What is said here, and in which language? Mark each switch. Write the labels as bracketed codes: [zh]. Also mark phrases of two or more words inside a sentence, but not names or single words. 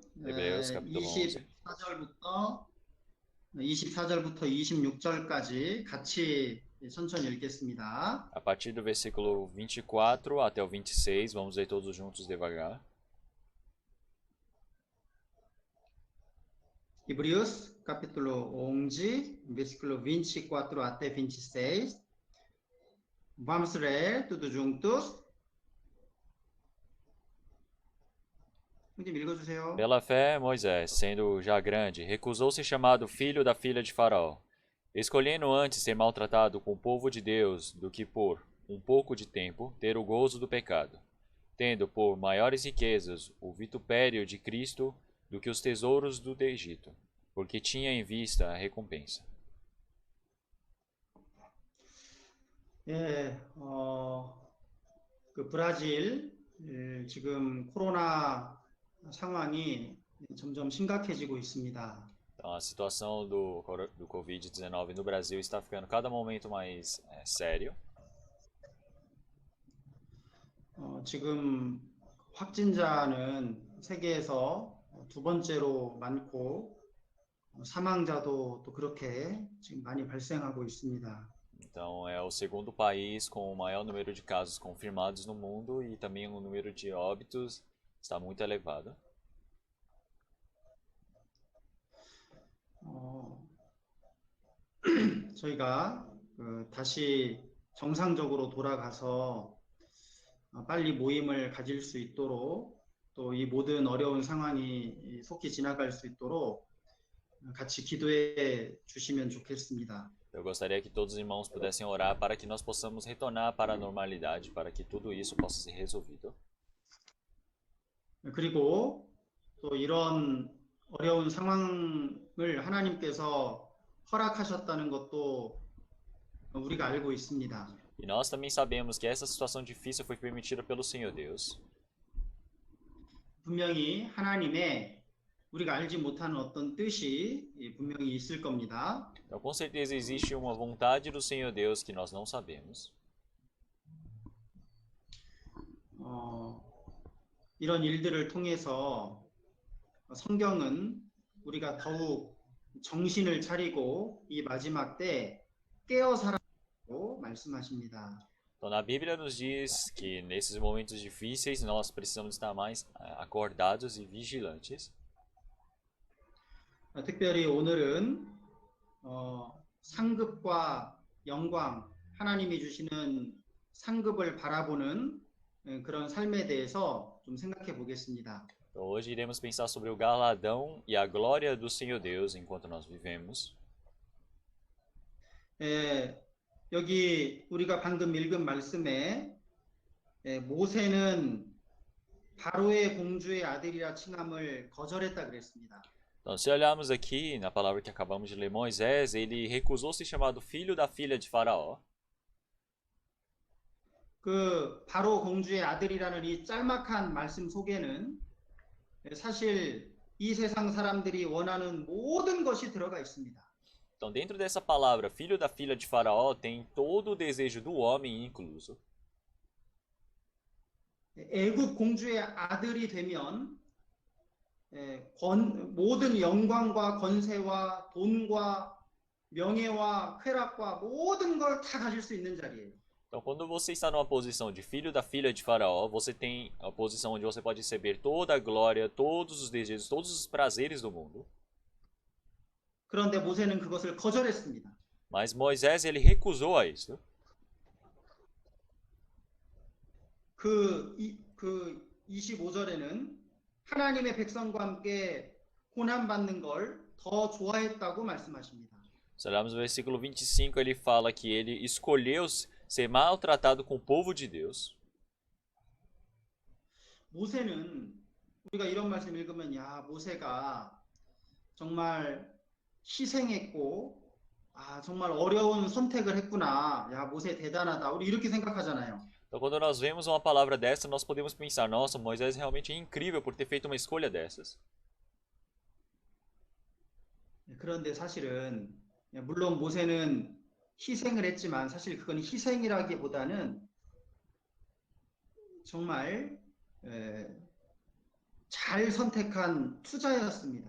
[pt] Hebreus, capítulo 11. [ko] 24절부터 26절까지 같이 천천히 읽겠습니다. [pt] A partir do versículo 24 até o 26, vamos ler todos juntos devagar. Hebreus capítulo 11, versículo 24 até 26. Vamos ler tudo juntos. [ko] 형님 읽어주세요. [pt] Pela fé, Moisés, sendo já grande, recusou ser chamado filho da filha de Faraó, escolhendo antes ser maltratado com o povo de Deus do que por um pouco de tempo ter o gozo do pecado, tendo por maiores riquezas o vitupério de Cristo do que os tesouros do Egito, porque tinha em vista a recompensa. [ko] 예, 그 브라질 지금 코로나 상황이 점점 심각해지고 있습니다. [pt] Então, a situação do Covid-19 no Brasil está ficando cada momento mais sério. [ko] 지금 확진자는 세계에서 두 번째로 많고 사망자도 또 그렇게 지금 많이 발생하고 있습니다. [pt] Então, é o segundo país com o maior número de casos confirmados no mundo e também o número de óbitos está muito elevado. [ko] 저희가 다시 정상적으로 돌아가서 빨리 모임을 가질 수 있도록 또 이 모든 어려운 상황이 속히 지나갈 수 있도록 같이 기도해 주시면 좋겠습니다. [pt] Eu gostaria que todos os irmãos pudessem orar para que nós possamos retornar para a normalidade, para que tudo isso possa ser resolvido. [ko] 그리고 또 이런 어려운 상황을 하나님께서 허락하셨다는 것도 우리가 알고 있습니다. [pt] E nós também sabemos que essa situação difícil foi permitida pelo Senhor Deus. [ko] 분명히 하나님의 우리가 알지 못하는 어떤 뜻이 분명히 있을 겁니다. [pt] Então, com certeza existe uma vontade do Senhor Deus que nós não sabemos. [ko] 어, 이런 일들을 통해서 성경은 우리가 더욱 정신을 차리고 이 마지막 때 깨어 살아라고 말씀하십니다. [pt] Então, na Bíblia nos diz que nesses momentos difíceis nós precisamos estar mais acordados e vigilantes. [ko] 특별히 오늘은 상급과 영광, 하나님이 주시는 상급을 바라보는 그런 삶에 대해서 좀 생각해 보겠습니다. [pt] Então, hoje iremos pensar sobre o galardão e a glória do Senhor Deus enquanto nós vivemos. [ko] 여기 우리가 방금 읽은 말씀에 모세는 바로의 공주의 아들이라 칭함을 거절했다 그랬습니다. [pt] Então, se olharmos aqui na palavra que acabamos de ler, Moisés, ele recusou ser chamado filho da filha de Faraó. [ko] 그 바로 공주의 아들이라는 이 짤막한 말씀 속에는 사실 이 세상 사람들이 원하는 모든 것이 들어가 있습니다. [pt] Então, dentro dessa palavra, filho da filha de Faraó, tem todo o desejo do homem incluso. [ko] 애굽 공주의 아들이 되면 모든 영광과 권세와 돈과 명예와 쾌락과 모든 걸 다 가질 수 있는 자리예요. [pt] Então, quando você está numa posição de filho da filha de Faraó, você tem a posição onde você pode receber toda a glória, todos os desejos, todos os prazeres do mundo. [ko] 그런데 모세는 그것을 거절했습니다. [pt] Mas Moisés, ele recusou a isso. [ko] 그 25절에는 하나님의 백성과 함께 고난받는 걸 더 좋아했다고 말씀하십니다. [pt] Se olharmos no versículo 25, ele fala que ele escolheu ser maltratado com o povo de Deus. [ko] 모세는 우리가 이런 말씀 읽으면 야, 모세가 정말 희생했고 정말 어려운 선택을 했구나. 야, 모세 대단하다. 우리 이렇게 생각하잖아요. [pt] Então, quando nós vemos uma palavra dessa, nós podemos pensar, nossa, Moisés realmente é incrível por ter feito uma escolha dessas. [ko] 그런데 사실은 물론 모세는 희생을 했지만 사실 그건 희생이라기보다는 정말 잘 선택한 투자였습니다.